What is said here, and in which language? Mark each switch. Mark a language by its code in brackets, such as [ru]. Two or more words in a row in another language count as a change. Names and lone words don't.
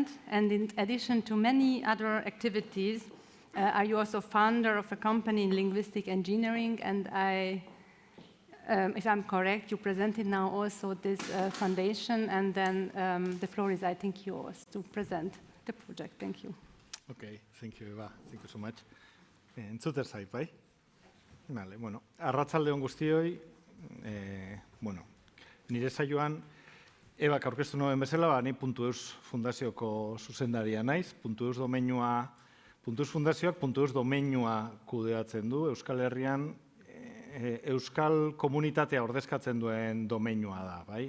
[en] And in addition to many other activities, are you also founder of a company in linguistic engineering? And if I'm correct, you presented now also this foundation, and then the floor is, I think, yours to present the project. Thank you. Okay, thank you, Eva. Thank you so much. [eu] Entzuter zait, bai? [es] Vale, bueno, [eu] arratsalde on guztioi, nire saioan, Ebak aurkeztu nuen bezala, ni .eus fundazioko zuzendaria naiz, .eus domeinua, .eus fundazioak .eus domeinua kudeatzen du, Euskal Herrian Euskal komunitatea ordezkatzen duen domeinua da, bai?